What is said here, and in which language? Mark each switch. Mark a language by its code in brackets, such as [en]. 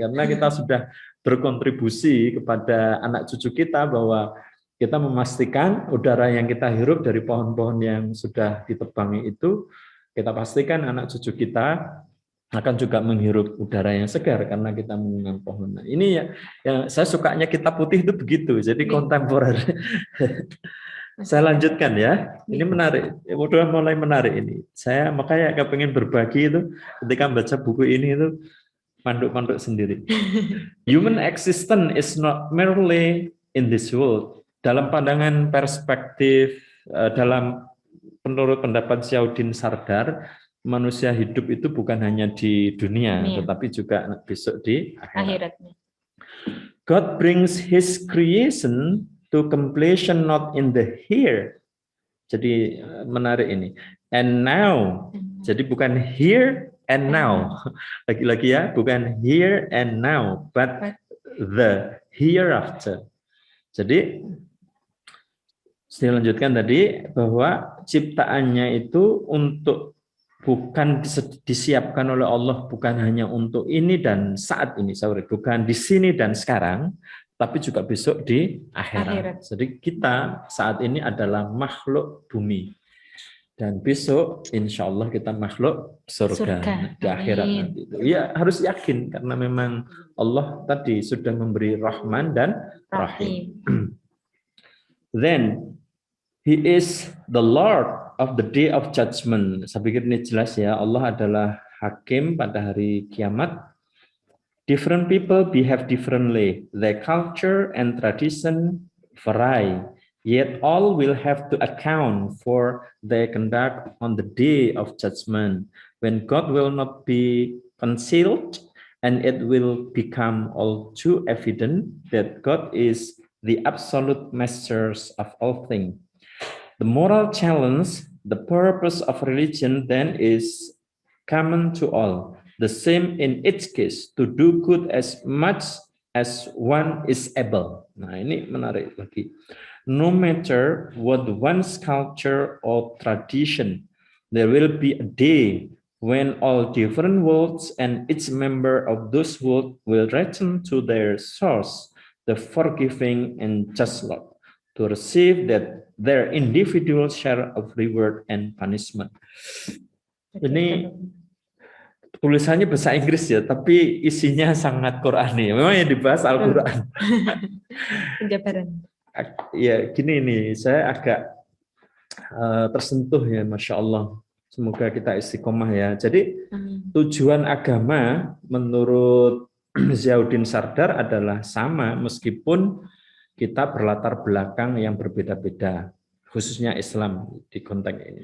[id] Karena kita sudah berkontribusi kepada anak cucu kita bahwa kita memastikan udara yang kita hirup dari pohon-pohon yang sudah ditebangi itu, kita pastikan anak cucu kita akan juga menghirup udara yang segar karena kita menanam pohon. Nah, ini ya, yang saya sukanya kitab putih itu begitu, jadi kontemporer. Saya lanjutkan ya, ini menarik, udah mulai menarik ini. Saya makanya kepengen berbagi itu ketika baca buku ini itu, manduk-manduk sendiri. [en] Human existence is not merely in this world. [id] Dalam pandangan perspektif, dalam menurut pendapat Ziauddin Sardar, manusia hidup itu bukan hanya di dunia, tetapi juga besok di akhiratnya. [en] God brings His creation to completion not in the here. [id] Jadi menarik ini. [en] And now. [id] Jadi bukan [en] here and now. [id] Lagi-lagi ya, bukan [en] here and now, but the hereafter. [id] Jadi saya lanjutkan tadi bahwa ciptaannya itu untuk bukan disiapkan oleh Allah, bukan hanya untuk ini dan saat ini, bukan di sini dan sekarang, tapi juga besok di akhirat. Jadi kita saat ini adalah makhluk bumi. Dan besok insya Allah kita makhluk surga. Di akhirat nanti. Ya harus yakin karena memang Allah tadi sudah memberi Rahman dan Rahim. [en] Then He is the Lord of the Day of Judgment. [id] Saya pikir ini jelas ya, Allah adalah hakim pada hari kiamat. [en] Different people behave differently. Their culture and tradition vary. Yet all will have to account for their conduct on the day of judgment, when God will not be concealed, and it will become all too evident that God is the absolute master of all things. The moral challenge, the purpose of religion then is common to all, the same in each case, to do good as much as one is able. [id] Nah, ini menarik lagi. [en] No matter what one's culture or tradition, there will be a day when all different worlds and each member of those worlds will return to their source, the forgiving and just Lord, to receive that their individual share of reward and punishment. [id] Ini tulisannya bahasa Inggris ya, tapi isinya sangat Qurani. Memang yang dibahas Al-Quran. Ya, gini nih, saya agak tersentuh ya, Masya Allah. Semoga kita istiqomah ya. Jadi tujuan agama menurut Ziauddin Sardar adalah sama meskipun kita berlatar belakang yang berbeda-beda, khususnya Islam di konteks ini.